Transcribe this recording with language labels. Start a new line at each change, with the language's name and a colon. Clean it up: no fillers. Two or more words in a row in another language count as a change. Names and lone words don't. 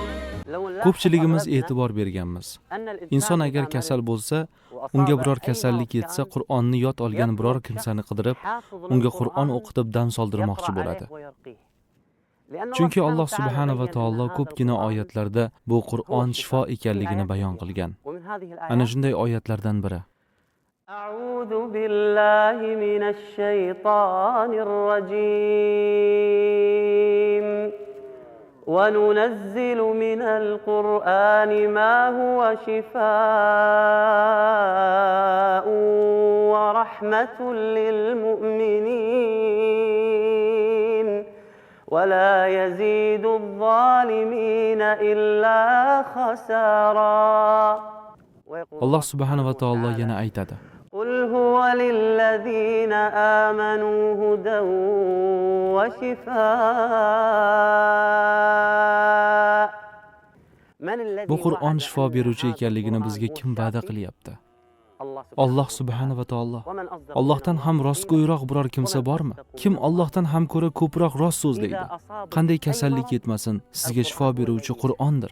Uzbek: Ko'pchiligimiz e'tibor berganmiz. Inson agar kasal bo'lsa, unga biror kasallik yetsa, Qur'onni yod olgan biror kimsani qidirib, unga Qur'on o'qitib dam soldirmoqchi bo'ladi. Chunki Alloh
Arabic: سبحانه وتعالى
Uzbek: ko'pgina oyatlarda bu Qur'on shifo ekanligini bayon qilgan. Ana shunday oyatlardan biri:
Arabic: أعوذ بالله من الشيطان الرجيم وننزل من القرآن ما هو شفاء ورحمة للمؤمنين ولا يزيد الظالمين إلا خسارا.
Uzbek: Alloh
Arabic: سبحانه وتعالى
Uzbek: yana aytadi:
Arabic: قل هو للذين آمنوا هدى وشفاء.
Uzbek: Bu Qur'on shifo beruvchi ekanligini bizga kim va'da qilyapti? Alloh
Arabic: سبحانه وتعالى.
Uzbek: Allohdan ham rostgo'yroq biror kimsa bormi? Kim Allohdan ham ko'ra ko'proq rost so'zlaydi? Qanday kasallik yetmasin, sizga shifo beruvchi Qur'ondir.